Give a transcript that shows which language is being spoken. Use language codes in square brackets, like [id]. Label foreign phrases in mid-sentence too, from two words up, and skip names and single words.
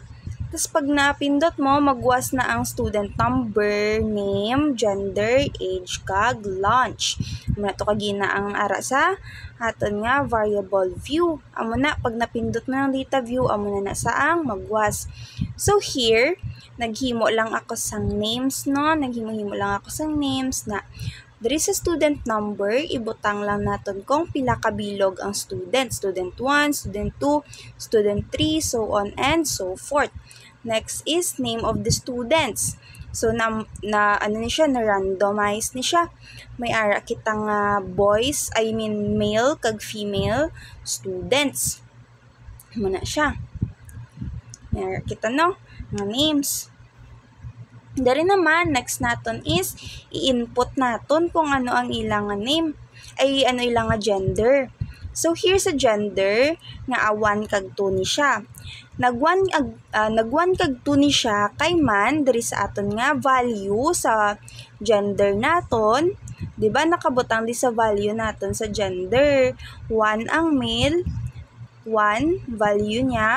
[hil] Tapos pag napindot mo, magwas na ang [en] student number, name, gender, age, [hil] kag lunch. Amo na to kagina ang ara sa aton nga [en] variable view. [hil] Amo na pag napindot mo ng [en] data view, [hil] amo na sa ang magwas. [en] So here, [hil] naghimo lang ako sang names, no? Naghimo-himo lang ako sang names na diri sa [en] student number, [hil] ibutang lang naton kung pila ka bilog ang student. [en] Student 1, student 2, student 3, so on and so forth. Next is name of the students. [hil] So na ano ni siya, na randomize ni siya. May ara kitang male kag [en] female students. [hil] Muna siya. May ara kita no, mga names. Dari naman, next naton is i-input naton kung ano ang ilang name, ay ano ilang gender. [en] So here [hil] sa gender, nga 1 kag 2 ni siya. Nag-1 kag 2 ni siya kay man diri sa aton nga value sa gender naton, di ba nakabutang di sa value naton sa gender. 1 ang male, 1 value niya.